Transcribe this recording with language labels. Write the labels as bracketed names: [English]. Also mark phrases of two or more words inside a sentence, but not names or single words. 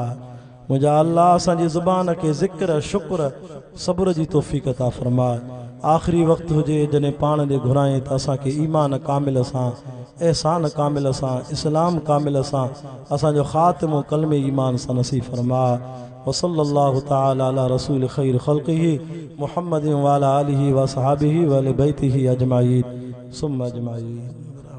[Sindhi] मुंहिंजा अल्लाह असांजी ज़ुबान खे ज़िक्र शुक्र सब्र जी तौफ़ीक़ अता फरमा। आख़िरी वक़्तु हुजे जॾहिं पाण ॾे घुराए त असांखे ईमान कामिल सां, एहसान कामिल सां, इस्लाम कामिल सां, असांजो ख़ात्मो कलमे ईमान सां नसीब फरमा। [Arabic] وصلى الله تعالى على رسول خير خلقه محمد وعلى آله وأصحابه وأهل بيته أجمعين ثم أجمعين.